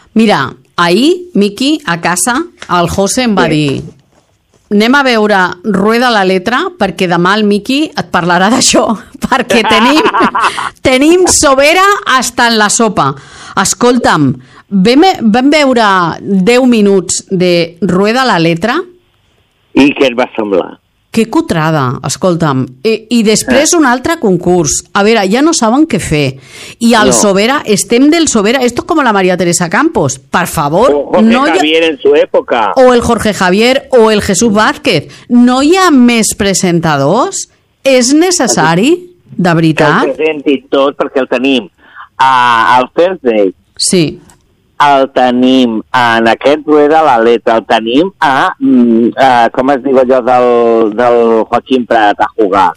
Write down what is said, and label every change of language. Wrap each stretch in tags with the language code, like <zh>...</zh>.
<ca>Mira, ahir, Miqui, a casa, el José em va dir anem a veure Rueda la Letra, perquè demà el Miqui et parlarà d'això, perquè tenim, tenim sobera</ca> <es>hasta en la sopa.</es> <ca>Escolta'm, vam veure 10 minuts de Rueda la Letra. I què et va semblar? Que cutrada, escolta'm. I després un altre concurs. A veure, ja no saben què fer. I al Sobera, estem del Sobera.</ca> <es>Esto es como la María Teresa Campos.</es> <ca>Per favor.</ca> <es>O Jorge Javier en su época. O el Jorge Javier o el Jesús Vázquez.</es> <ca>No hi ha més presentadors? És necessari? De veritat? Que el presenti tot perquè el tenim al Thursday. Sí. El tenim en aquest Rueda la Letra, el tenim a com es diu allò del Joaquim Prat, a jugar.</ca>